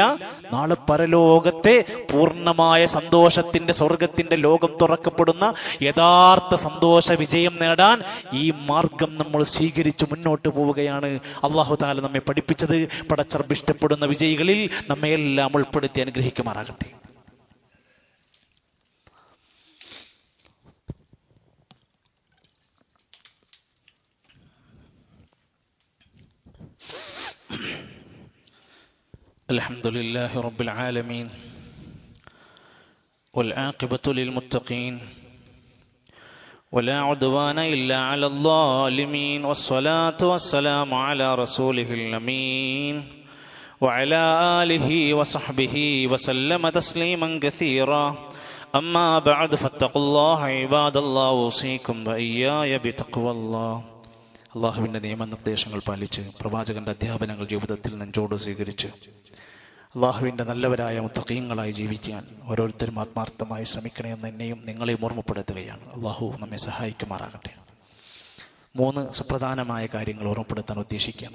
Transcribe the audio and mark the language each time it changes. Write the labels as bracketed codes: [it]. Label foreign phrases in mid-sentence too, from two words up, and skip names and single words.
[ml] നാളെ പരലോകത്തെ പൂർണ്ണമായ സന്തോഷത്തിന്റെ, സ്വർഗത്തിന്റെ ലോകം തുറക്കപ്പെടുന്ന യഥാർത്ഥ സന്തോഷ വിജയം നേടാൻ ഈ മാർഗം നമ്മൾ സ്വീകരിച്ചു മുന്നോട്ട് പോവുകയാണ്. അല്ലാഹു തആല നമ്മെ പഠിപ്പിച്ചത്. പടച്ചറബ് ഇഷ്ടപ്പെടുന്ന വിജയികളിൽ നമ്മെ എല്ലാം ഉൾപ്പെടുത്തി അനുഗ്രഹിക്കുമാറാകട്ടെ. [ar] الحمد لله رب العالمين والعاقبة للمتقين ولا عدوان إلا على الظالمين والصلاة والسلام على رسوله الأمين وعلى آله وصحبه وسلم تسليما كثيرا أما بعد فاتقوا الله عباد الله أوصيكم وإياي بتقوى الله. [ml] അള്ളാഹുവിൻ്റെ നിയമനിർദ്ദേശങ്ങൾ പാലിച്ച് പ്രവാചകന്റെ അധ്യാപനങ്ങൾ ജീവിതത്തിൽ നെഞ്ചോട് സ്വീകരിച്ച് അള്ളാഹുവിൻ്റെ നല്ലവരായ മുത്തഖീങ്ങളായി ജീവിക്കാൻ ഓരോരുത്തരും ആത്മാർത്ഥമായി ശ്രമിക്കണമെന്ന് എന്നെയും നിങ്ങളെയും ഓർമ്മപ്പെടുത്തുകയാണ്. അള്ളാഹു നമ്മെ സഹായിക്കുമാറാകട്ടെ. 3 സുപ്രധാനമായ കാര്യങ്ങൾ ഓർമ്മപ്പെടുത്താൻ ഉദ്ദേശിക്കുകയാണ്.